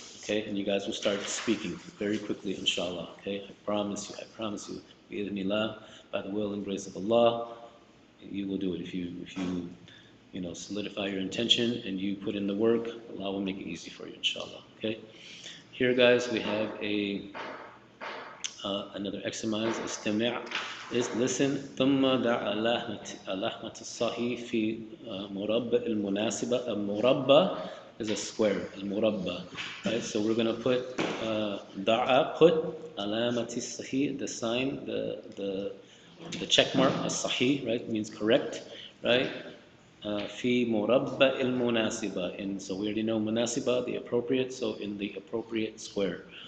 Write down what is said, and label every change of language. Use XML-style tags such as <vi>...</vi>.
<en>Okay, and you guys will start speaking very quickly, inshallah. Okay, I promise you, bi-idhnillah, by the will and grace of Allah, you will do it. If you solidify your intention and you put in the work, Allah will make it easy for you, inshallah. Okay, here, guys, we have another exercise. Istami' is listen.</en> <ar>ثم دع علامة الصحيح في مربع المناسبة.</ar> <en>المربع is a square, al-murabba, right? So we're going to put da'a, put alamati sahih, the sign, the check mark, as-sahih, right? Means correct, right? Fi murabba il-munasiba, and so we already know munasiba, the appropriate, so in the appropriate square.</en>